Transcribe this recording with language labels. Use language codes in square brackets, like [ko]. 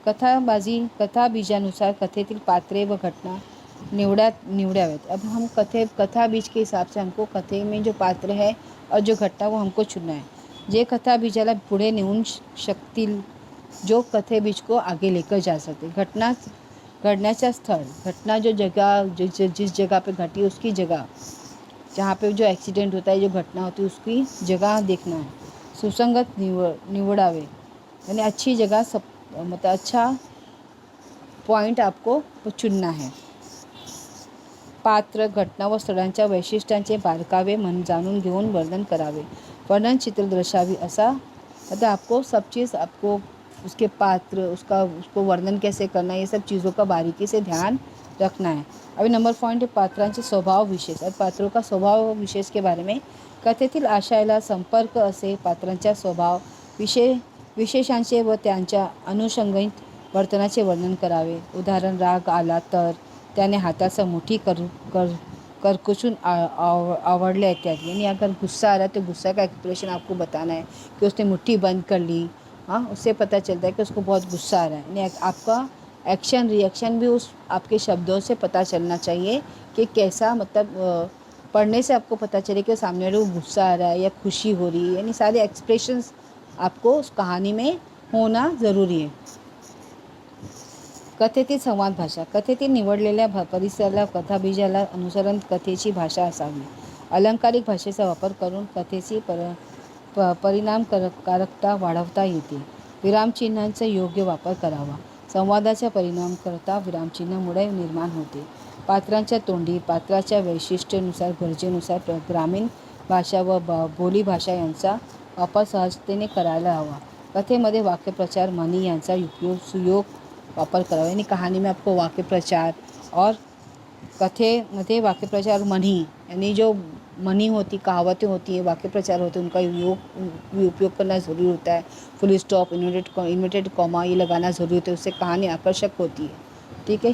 [mr] कथा बीजानुसार कथेतील पात्रे व घटना निवडाव्यात. [hi] अब हम कथा बीज के हिसाब से हमको कथे में जो पात्र है और जो घटना वो हमको चुनना है. [mr] जे कथा बीजाला पुढे नेऊन शकतील, [hi] जो कथे बीज को आगे लेकर जा सकते. [mr] घटनाचा स्थळ, [hi] घटना जो जगह जिस जगह पे घटी उसकी जगह, जहाँ पे जो एक्सीडेंट होता है, जो घटना होती है उसकी जगह देखना है. [mr] सुसंगत निवडावे [hi] यानी अच्छी जगह मतलब अच्छा पॉइंट आपको चुनना है. [mr] पात्र, घटना व स्थळांच्या वैशिष्ट्यांचे बारकावे जाणून घेऊन वर्णन करावे. वर्णन चित्र दर्शावी असा [hi] मतलब आपको सब चीज़ आपको उसके पात्र उसको वर्णन कैसे करना है, ये सब चीज़ों का बारीकी से ध्यान रखना है. अभी नंबर पॉइंट है [mr] पात्रांचे स्वभाव विशेष. [hi] और पात्रों का स्वभाव विशेष के बारे में. [mr] कथेतील आशयाला संपर्क असे पात्रांचा स्वभाव विशेषांचे व त्यांच्या अनुषंगिक वर्तनाचे वर्णन करावे. उदाहरण राग आला तर त्याने हाथाचा मुट्ठी करकुचून आवड़ले इत्यादि. [hi] यानी अगर गुस्सा आ रहा है तो गुस्सा का एक्सप्रेशन आपको बताना है कि उसने मुट्ठी बंद कर ली. हाँ, उससे पता चलता है कि उसको बहुत गुस्सा आ रहा है. यानी आपका एक्शन रिएक्शन भी उस आपके शब्दों से पता चलना चाहिए कि कैसा मतलब पढ़ने से आपको पता चले कि सामने वाले को गुस्सा आ रहा है या खुशी हो रही है, यानी सारे एक्सप्रेशंस आपको उस कहानी में होना ज़रूरी है। [mr] कथेतील संवाद भाषा. कथेतील निवडलेल्या परिसराला कथाबीजाला अनुसरून कथेची भाषा असावी. अलंकारिक भाषेचा वापर करून कथेची परिणामकारकता वाढवता येते. विरामचिन्हांचा योग्य वापर करावा. संवादाचा परिणामकारकता विरामचिन्हामुळे निर्माण होते. पात्रांच्या तोंडी पात्राच्या वैशिष्ट्यानुसार गरजेनुसार ग्रामीण भाषा व बोलीभाषा यांचा वापर सहजतेने करायला हवा. कथेमध्ये वाक्यप्रचार म्हणी यांचा सुयोग वापर करावा. [hi] यानी कहानी में आपको वाक्यप्रचार और [mr] कथेमध्ये वाक्यप्रचार म्हणी, [hi] यानी जो म्हणी होती, कहावतें होती है, वाक्यप्रचार होते हैं, उनका उपयोग करना ज़रूरी होता है. फुल स्टॉप, इन्वर्टेड कॉमा ये लगाना ज़रूरी होता है, उससे कहानी आकर्षक होती है. ठीक है.